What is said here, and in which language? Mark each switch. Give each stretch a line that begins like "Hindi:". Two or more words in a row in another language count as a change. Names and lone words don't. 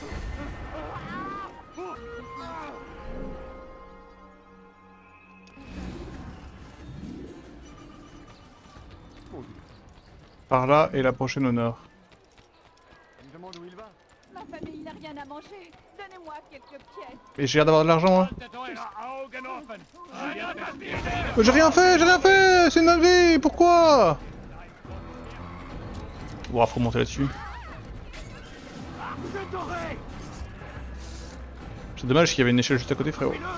French: Par là et la prochaine au nord. Il me demande où il va. Ma famille n'a rien à manger. Donnez-moi quelques pièces. Et j'ai l'air d'avoir de l'argent moi.
German: Haltet eure Augen offen.
French: J'ai rien fait, c'est une dinguerie, pourquoi? Ouah, faut monter là-dessus. C'est dommage qu'il y avait une échelle juste à côté, frérot.